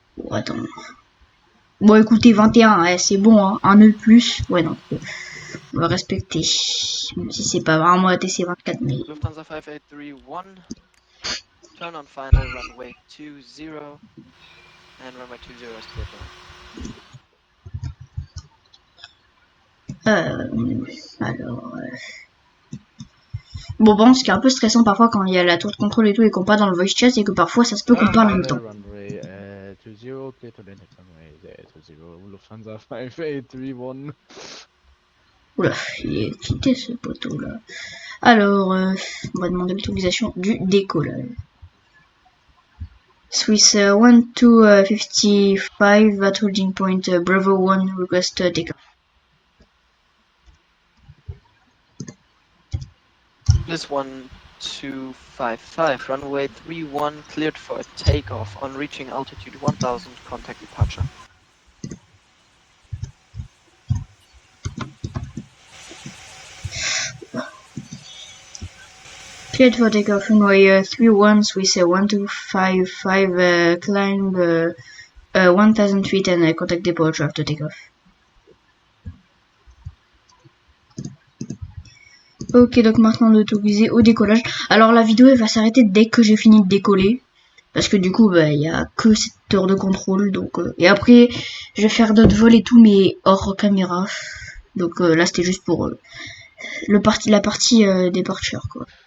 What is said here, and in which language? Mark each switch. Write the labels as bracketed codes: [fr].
[fr] Attends. Bon écoutez 21, c'est bon hein, un nœud de plus. Ouais non. On va respecter. Même si c'est pas vraiment la TC24 mais. [en] Lufthansa 5831, turn on final runway 20 and runway 20 is clear for [fr] Alors. Bon, ce qui est un peu stressant parfois quand il y a la tour de contrôle et tout et qu'on parle dans le voice chat, c'est que parfois ça se peut qu'on parle en même temps. [en] Runway 20, clear to land at runway 20, Lufthansa 5831. [fr] Oula, il est quitté ce poteau là. Alors, on va demander l'autorisation du décollage. [en] Swiss 1 to 55 at holding point Bravo 1 request takeoff. This 1255, runway 31 cleared for a takeoff. On reaching altitude 1000, contact departure. Cleared for takeoff, runway 31, Swiss 1255, climb 1000 feet and contact departure after takeoff. [fr] Ok, donc maintenant on est autorisé au décollage. Alors la vidéo elle va s'arrêter dès que j'ai fini de décoller. Parce que du coup, bah, il y a que cette heure de contrôle. Donc, et après, je vais faire d'autres vols et tout, mais hors caméra. Donc là, c'était juste pour la partie departure, quoi.